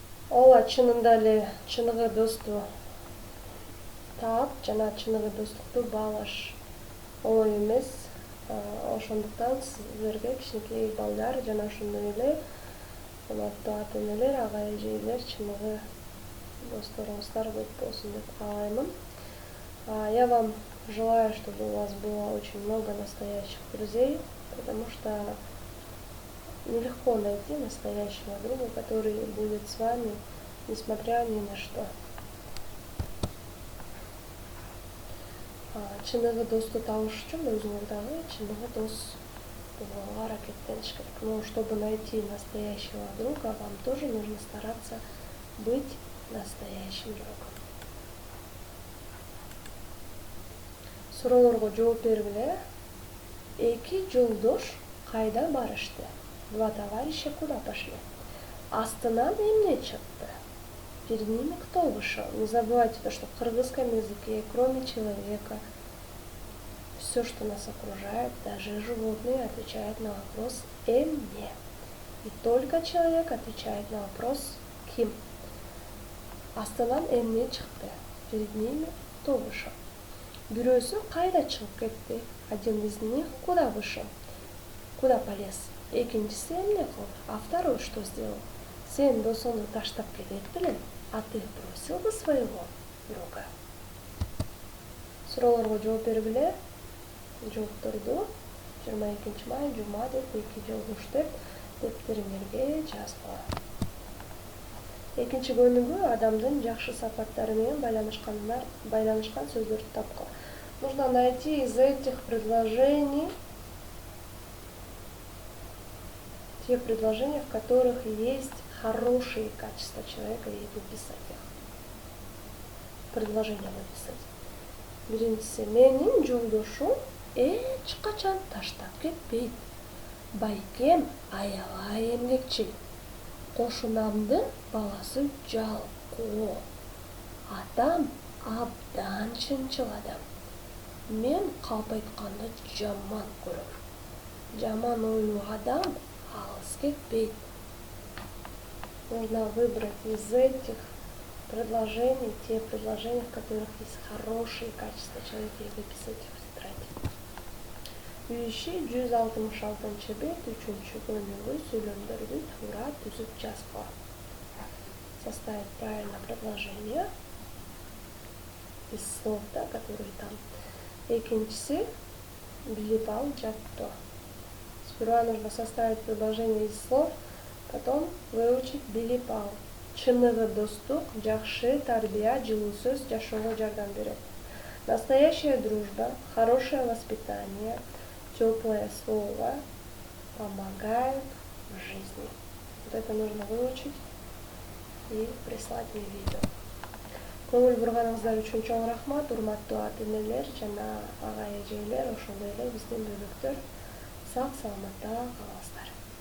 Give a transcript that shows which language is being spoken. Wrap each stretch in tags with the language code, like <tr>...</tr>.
<ky>Ооба, чынында эле чыныгы досту таап жана чыныгы достукту баалаш оңой эмес. Ошондуктан сиздерге, кичинекей балдар жана ошондой эле урматтуу ата-энелер, ага-эжелер, чыныгы досторуңуздар көп болсун деп каалаймын.</ky> <ru>Я вам желаю, чтобы у вас было очень много настоящих друзей, потому что нелегко найти настоящего друга, который будет с вами, несмотря ни на что.</ru> <ky>Чыныгы досту табыш үчүн өзүңөр дагы чыныгы дос болууга аракеттениш керек.</ky> <ru>Но чтобы найти настоящего друга, вам тоже нужно стараться быть настоящим другом.</ru> <ky>Суроолорго жооп бергиле. Эки жолдош кайда барышты?</ky> <ru>Два товарища куда пошли?</ru> <ky>Астынан эмне чыкты?</ky> <ru>Перед ними кто вышел? Не забывайте то, что в кыргызском языке, кроме человека, все, что нас окружает, даже животные, отвечают на вопрос «эмне». И только человек отвечает на вопрос «ким».</ru> <ky>Астынан эмне чыкты?</ky> <ru>Перед ними кто вышел?</ru> <ky>Бирөөсү кайда чыгып кетти?</ky> <ru>Один из них куда вышел? Куда полез?</ru> <ky>Экинчиси эмне кылды?</ky> <ru>А второй что сделал?</ru> <ky>Сен досуңду таштап кетет белең,</ky> <ru>а ты бросил бы своего друга?</ru> <ky>Суроолорго жооп бергиле. Жоопторду 22 май жума деп эки жолдош деп дептериңерге жазгыла. Экинчи көнүгүү адамдын жакшы сапаттары менен байланышкан сөздөрдү тапкыла.</ky> <ru>Нужно найти из этих предложений те предложения, в которых есть хорошие качества человека и выписать их. Предложение выписать.</ru> <ky>Биринчиси, менин жолдошум эч качан таштап кетпейт. Байкем аябай эмгекчил. Кошунамдын баласы жалкоо. Атам абдан чынчыл адам. Мен калп айтканды жаман көрөм. Жаман ойлуу адам алыс кетпейт.</ky> <ru>Нужно выбрать из этих предложений те предложения, в которых есть хорошие качества человека, и выписать их в тетрадь.</ru> <ky>Үй иши 166 бет 3-чү бөлүгү сүйлөмдөрдү туура түзүп жазгыла.</ky> <ru>Составить правильно предложение из слов, да, которые там.</ru> <ky>Экинчиси билип ал, жаттоо.</ky> <ru>Сперва нужно составить предложение из слов, потом выучить</ru> <ky>билип ал. Чыныгы достук, жакшы тарбия, жылуу сөз жашоого жардам берет.</ky> <ru>Настоящая дружба, хорошее воспитание, теплое слово помогают в жизни. Вот это нужно выучить и прислать мне видео.</ru> <ky>Көңүл бурганыңыздар үчүн чоң рахмат, урматтуу ата-энелер жана ага эжелер, ошондой эле биздин бөбөктөр сак саламатта калыңыздар.</ky>